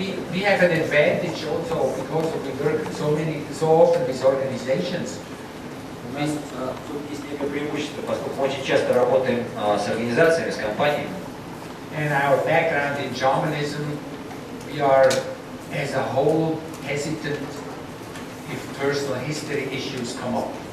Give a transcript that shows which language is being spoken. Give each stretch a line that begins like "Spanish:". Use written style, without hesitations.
English: we have an advantage also because we work so often with organizations.
Russian: У нас тут есть некое преимущество, поскольку мы очень часто работаем с организациями, с компаниями.
English: And our background in shamanism, we are as a whole hesitant if personal history issues come up.